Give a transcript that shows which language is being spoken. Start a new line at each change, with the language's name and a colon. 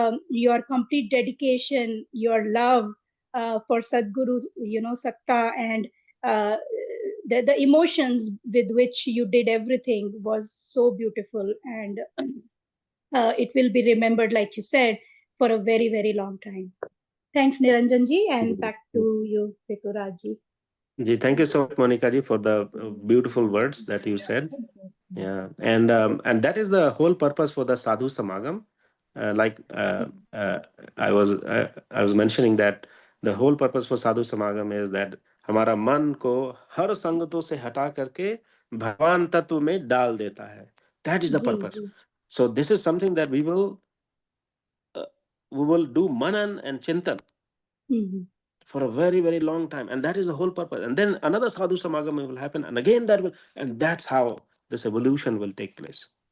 English: Your complete dedication, your love, for Sadguru, Sakta, and uh, the emotions with which you did everything was so beautiful, and it will be remembered, like you said, for a very, very long time. Thanks, Niranjan ji, and back to you, Rituraj ji. Ji, thank you so much, Monica ji, for the beautiful words that you said. Yeah, and that is the whole purpose for the sadhu samagam. I was mentioning that the whole purpose for sadhu samagam is that
Hindi: हमारा मन को हर संगतों से हटा करके भगवान तत्व में डाल देता है.
English: That is the जी purpose. जी. So this is something that we will do manan and chintan for a very, very long time, and that is the whole purpose. And then another sadhu samagam will happen, and again and that's how this evolution will take place.